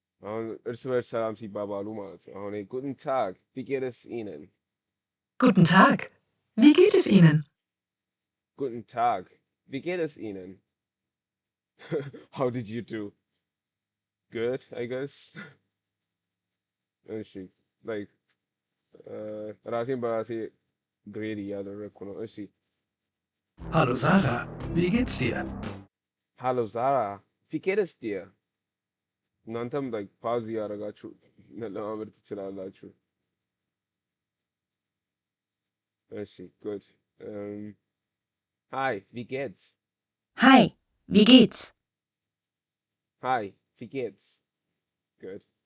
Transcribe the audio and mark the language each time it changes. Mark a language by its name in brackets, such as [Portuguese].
[Amharic] አሁን እርስ በርስ ሰላም ሲባባሉ ማለት ነው። አሁን [German] Guten Tag, wie geht es Ihnen? Guten Tag. Wie geht es Ihnen? Guten Tag, wie geht es Ihnen? [English] How did you do? Good, I guess. [Amharic] እሺ like ራሴን በራሴ ግሬድ እያደረግኩ ነው። እሺ [German] Hallo Sarah, wie geht's dir? Hallo Sarah, wie geht es dir? [Amharic] እናንተም like ፓውዝ እያደረጋችሁ ለማመድ ትችላላችሁ። እሺ good. [German] Hi, wie geht's? Hi, wie geht's? Hi, wie geht's? Good.